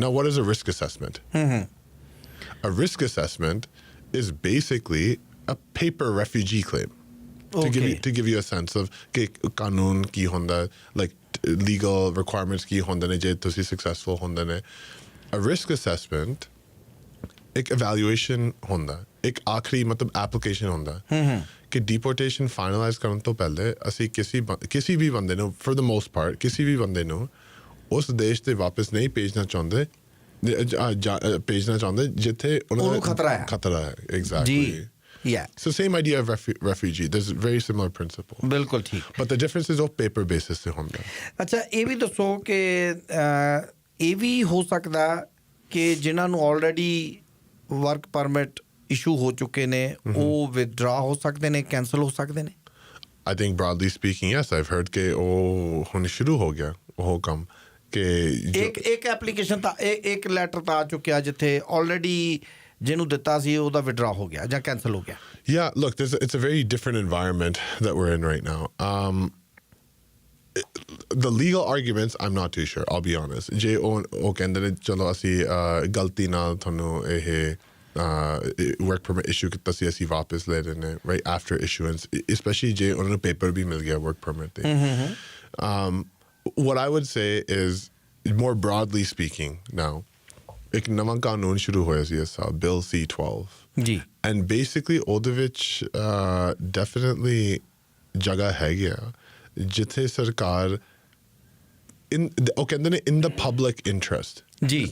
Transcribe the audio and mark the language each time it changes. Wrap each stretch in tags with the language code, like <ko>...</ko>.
<en>Now what is a risk assessment? A risk assessment is basically a paper refugee claim. to give you a sense of</en> <pa>ਕਿ ਕਾਨੂੰਨ ਕੀ ਹੁੰਦਾ,</pa> <en>like legal requirements</en> <pa>ਕੀ ਹੁੰਦੇ ਨੇ ਜੇ ਤੁਸੀਂ successful ਹੁੰਦੇ ਨੇ. A risk assessment ਇੱਕ evaluation ਹੁੰਦਾ, ਇੱਕ ਆਖਰੀ ਮਤਲਬ application ਹੁੰਦਾ ਕਿ deportation finalize ਕਰਨ ਤੋਂ ਪਹਿਲੇ ਅਸੀਂ ਕਿਸੇ ਵੀ ਬੰਦੇ ਨੂੰ</pa> <en>for the most part</en> <pa>ਕਿਸੇ ਵੀ ਬੰਦੇ ਨੂੰ ਉਸ ਦੇਸ਼ ਤੇ ਵਾਪਸ ਨਹੀਂ ਭੇਜਣਾ ਚਾਹੁੰਦੇ ਜਿੱਥੇ ਉਹਨਾਂ ਨੂੰ ਖਤਰਾ ਹੈ.</pa> <en>Exactly. Yeah. So same idea of refugee. There's a very similar principle.</en> <pa>ਬਿਲਕੁਲ ਠੀਕ.</pa> <en>But the difference is ਉਹ paper basis</en> <pa>ਤੇ ਹੁੰਦਾ. ਅੱਛਾ ਇਹ ਵੀ ਦੱਸੋ ਕਿ ਇਹ ਵੀ ਹੋ ਸਕਦਾ ਕਿ ਜਿਨ੍ਹਾਂ ਨੂੰ ਆਲਰੇਡੀ ਵਰਕ ਪਰਮਿਟ ਇਸ਼ੂ ਹੋ ਚੁੱਕੇ ਨੇ ਉਹ ਵਿਦਡਰਾ ਹੋ ਸਕਦੇ ਨੇ, ਕੈਂਸਲ ਹੋ ਸਕਦੇ ਨੇ?</pa> <en>I think broadly speaking, yes. I've heard</en> <pa>ਕਿ ਉਹ ਹੁਣ ਸ਼ੁਰੂ ਹੋ ਗਿਆ ਉਹ ਕੰਮ ਕਿ ਇੱਕ ਐਪਲੀਕੇਸ਼ਨ ਤਾਂ ਇੱਕ ਲੈਟਰ ਤਾਂ ਆ ਚੁੱਕਿਆ ਜਿੱਥੇ ਆਲਰੇਡੀ ਜਿਹਨੂੰ ਦਿੱਤਾ ਸੀ ਉਹਦਾ ਵਿਦਡਰਾ ਹੋ ਗਿਆ ਜਾਂ ਕੈਂਸਲ ਹੋ ਗਿਆ.</pa> <en>Yeah, look, it's a very different environment that we're in right now. The legal arguments, I'm not too sure, I'll be honest.</en> <pa>ਜੇ ਉਹ ਕਹਿੰਦੇ ਨੇ ਚਲੋ ਅਸੀਂ ਗਲਤੀ ਨਾਲ ਤੁਹਾਨੂੰ ਇਹ work permit issue ਕੀਤਾ ਸੀ ਅਸੀਂ ਵਾਪਸ ਲੈ ਰਹੇ ਨੇ</pa> <en>right after issuance,</en> <pa>especially ਜੇ ਉਹਨਾਂ ਨੂੰ paper ਵੀ ਮਿਲ ਗਿਆ work permit ਤੇ.</pa> <en>What I would say is, more broadly speaking now,</en> <pa>ਇੱਕ ਨਵਾਂ ਕਾਨੂੰਨ ਸ਼ੁਰੂ ਹੋਇਆ ਸੀ ਇਸ ਸਾਲ, Bill C-12 ਜੀ,</pa> <en>and basically</en> <pa>ਉਹਦੇ ਵਿੱਚ definitely ਜਗ੍ਹਾ ਹੈਗੀ ਆ ਜਿੱਥੇ ਸਰਕਾਰ ਉਹ ਕਹਿੰਦੇ ਨੇ</pa> <en>in the public interest</en> <pa>ਜੀ.</pa>